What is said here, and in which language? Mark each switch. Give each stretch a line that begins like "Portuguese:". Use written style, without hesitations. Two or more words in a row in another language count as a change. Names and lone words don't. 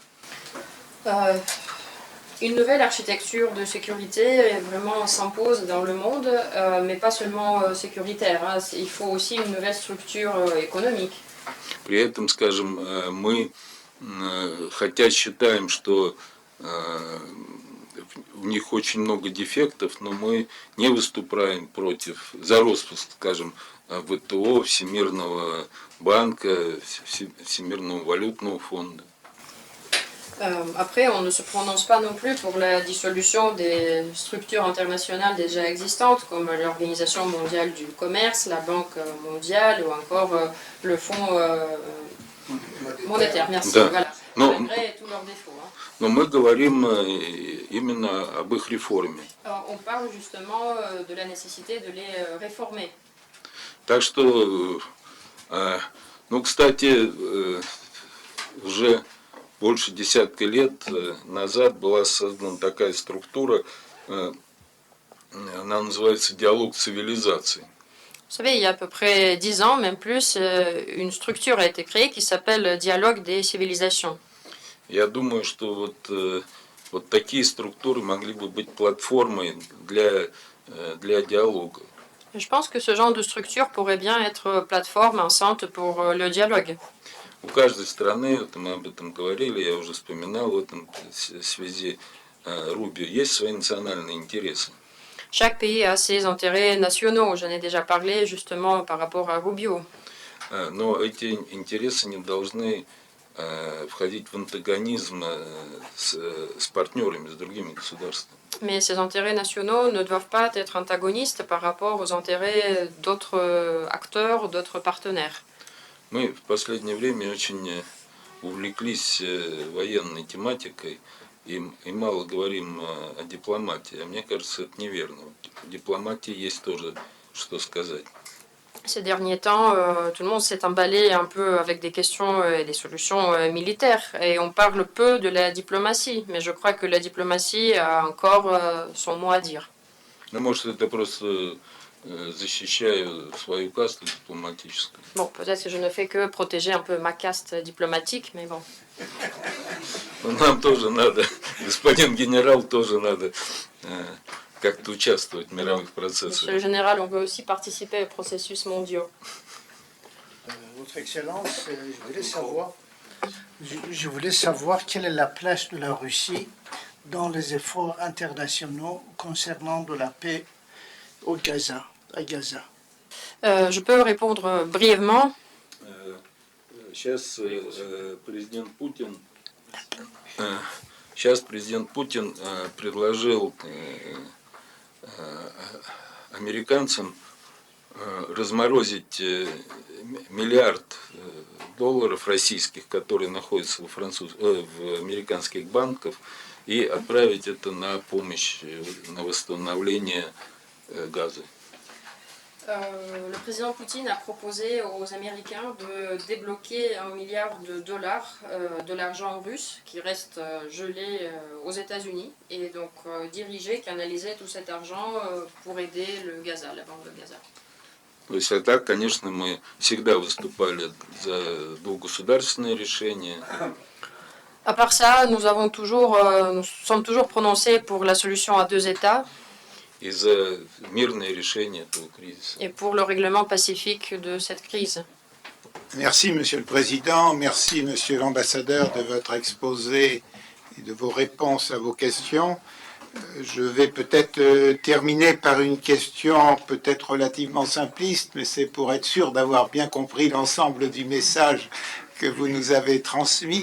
French: Une nouvelle architecture de sécurité vraiment s'impose dans le monde, mais pas seulement sécuritaire. Hein. Il faut aussi une nouvelle structure économique.
Russian: При этом, скажем, мы, хотя считаем, что у них очень много дефектов, но мы не выступаем за распуск, скажем, ВТО, Всемирного банка, Всемирного валютного фонда.
French: Après, on ne se prononce pas non plus pour la dissolution des structures internationales déjà existantes, comme l'Organisation mondiale du commerce, la Banque mondiale ou encore le Fonds monétaire. Merci.
Russian: Да.
French: Voilà. Malgré tous leurs défauts. Hein.
Russian: Но мы говорим именно об их реформе.
French: On parle justement de la nécessité de les réformer.
Russian: Так что, ну, кстати, уже больше десятка лет назад была создана такая структура, она называется «Диалог цивилизаций».
French: Vous savez, il y a à peu près 10 ans, même plus, une structure a été créée qui s'appelle Dialogue des civilisations.
Russian: Я думаю, что вот такие структуры могли бы быть платформой для диалога.
French: Je pense que ce genre de structure pourrait bien être plateforme enceinte pour le dialogue.
Russian: У каждой страны, мы об этом говорили, я уже вспоминал в этом связи Рубио, есть свои национальные интересы.
French: Chaque pays a ses intérêts nationaux, j'en ai déjà parlé justement par rapport à Rubio.
Russian: Но эти интересы не должны входить в антагонизм с партнерами, с другими государствами.
French: Mais ces intérêts nationaux ne doivent pas être antagonistes par rapport aux intérêts d'autres acteurs, d'autres partenaires.
Russian: Мы в последнее время очень увлеклись военной тематикой и мало говорим о дипломатии. А мне кажется, это неверно. В дипломатии есть тоже что сказать.
French: Ces derniers temps, tout le monde s'est emballé un peu avec des questions et des solutions militaires. Et on parle peu de la diplomatie. Mais je crois que la diplomatie a encore son mot à dire.
Russian: Ну, может, это просто защищаю свою касту дипломатическую.
French: Bon, peut-être que je ne fais que protéger un peu ma caste diplomatique, mais bon.
Russian: Нам тоже надо, господин генерал, тоже надо как-то участвовать в мировых процессах.
French: Monsieur le général, on veut aussi participer aux processus mondiaux. Votre Excellence, je voulais savoir quelle est la place de la Russie dans les efforts internationaux concernant de la paix à Gaza. Je peux répondre brièvement.
Russian: Сейчас президент Путин предложил американцам разморозить миллиард долларов российских, которые находятся в американских банках, и отправить это на помощь, на восстановление газа.
French: Le président Poutine a proposé aux Américains de débloquer $1 milliard de l'argent russe qui reste gelé aux États-Unis et donc diriger, canaliser tout cet argent pour aider le Gaza, la bande de Gaza.
Russian: То есть, а так, конечно, мы всегда выступали за двугосударственное решение.
French: À part ça, nous sommes toujours prononcés pour la solution à 2 États.
Russian: И за мирное решение этого кризиса.
French: Et pour le règlement pacifique de cette crise. Merci, Monsieur le Président. Merci, Monsieur l'Ambassadeur, de votre exposé et de vos réponses à vos questions. Je vais peut-être terminer par une question peut-être relativement simpliste, mais c'est pour être sûr d'avoir bien compris l'ensemble du message que vous nous avez transmis.